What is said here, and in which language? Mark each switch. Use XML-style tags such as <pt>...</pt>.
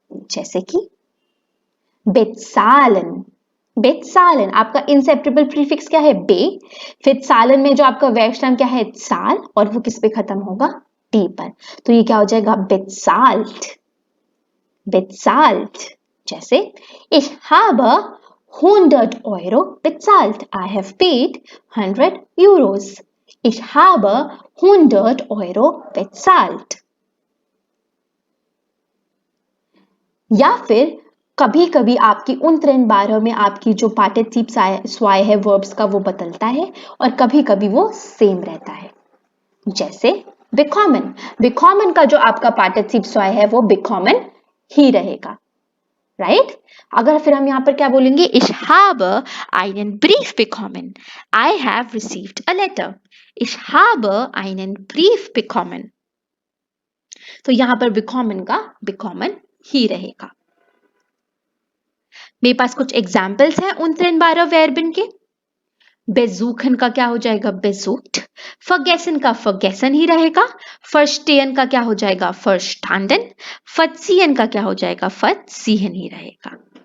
<hi>जैसे कि bezahlen, bezahlen आपका इंसेपरेबल प्रीफिक्स क्या है, बे, फिर सालन में जो आपका वर्ब स्टाम क्या है, साल, और वो किस पे खत्म होगा, टी पर। तो ये क्या हो जाएगा, bezahlt, bezahlt।</hi> <de>जैसे ich habe 100 Euro bezahlt,</de> <en>I have paid 100 Euros।</en> <de>ich habe 100 Euro bezahlt।</de> <hi>या फिर कभी कभी आपकी untrennbare में आपकी जो पार्टिसिप स्वाय है वर्ब्स का वो बदलता है और कभी कभी वो सेम रहता है। जैसे bekommen, bekommen का जो आपका पार्टिसिप स्वाय है वो bekommen ही रहेगा, राइट।</hi> <de>अगर फिर हम यहाँ पर क्या बोलेंगे, ich habe einen Brief bekommen,</de> <en>I have received a letter,</en> <de>ich habe einen Brief bekommen।</de> <hi>तो यहाँ पर bekommen का bekommen ही रहेगा। मेरे पास कुछ एग्जाम्पल्स हैं untrennbare Verben के। besuchen का क्या हो जाएगा, besucht, vergessen का vergessen ही रहेगा, verstehen का क्या हो जाएगा, verstanden, verziehen का क्या हो जाएगा, verziehen ही रहेगा।</hi>